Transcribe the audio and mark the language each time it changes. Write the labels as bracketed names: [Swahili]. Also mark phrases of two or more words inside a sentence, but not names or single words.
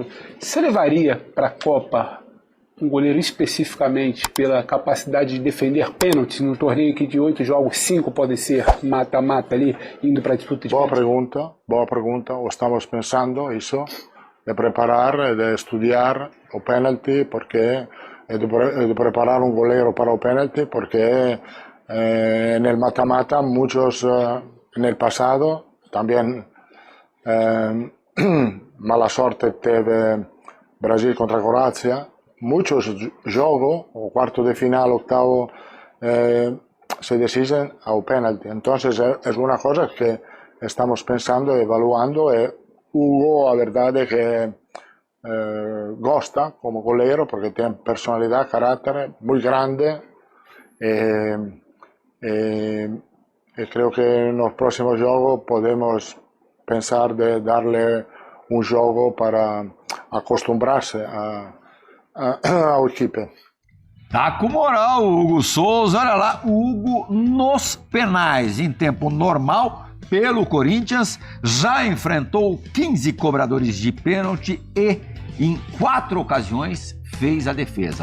[Portuguese] Você levaria para a Copa um goleiro especificamente pela capacidade de defender pênaltis no torneio que de 8 jogos, 5 podem ser mata-mata ali, indo para a disputa de pênalti? Boa pergunta. Estamos pensando isso, de preparar, de estudar o pênalti, porque de preparar um goleiro para o pênalti, porque no mata-mata muitos [Spanish] en el pasado [Portuguese] también mala sorte teve Brasil contra Croácia. [Spanish] Muchos jogos, o cuarto de final, octavo, se deciden [Portuguese] ao penalti. [Spanish] Entonces es una cosa que estamos pensando, evaluando. [Portuguese] Hugo, a verdade, que gosta como goleiro, porque tem personalidade, caráter [Spanish] muy grande. Creo que en los próximos juegos podemos pensar de darle un juego para acostumbrarse [Portuguese] ao equipe. Tá com moral o Hugo Souza, olha lá, o Hugo nos penais, em tempo normal, pelo Corinthians, já enfrentou 15 cobradores de pênalti e, em 4 ocasiões, fez a defesa.